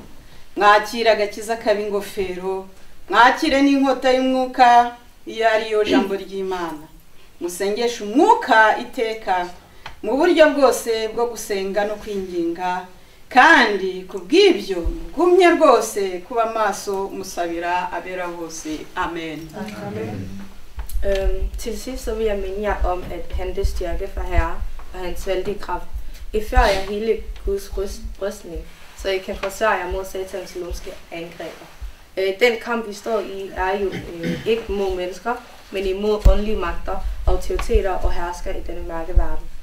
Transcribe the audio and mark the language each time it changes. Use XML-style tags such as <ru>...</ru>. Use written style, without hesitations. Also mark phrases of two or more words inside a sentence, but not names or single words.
<rw>Mwakira agakiza kaba ingofero, mwakire n'inkota y'umwuka, iyo ariyo jambo ry'Imana. Musengeshe umwuka iteka mu buryo bwose bwo gusenga no kwinginga, kandi kubw'ibyo mugumye rwose kuba maso musabira abera bose. Amen.</rw> <da>Til sidst så vil jeg minde jer om at hente styrke fra Herre og hans vældige kraft. I før jer hele Guds rustning, så I kan forsvare jer mod satans lumske angreber. Den kamp vi står i er jo ikke mod mennesker, men imod åndelige magter, autoriteter og hersker i denne mørke verden.</da>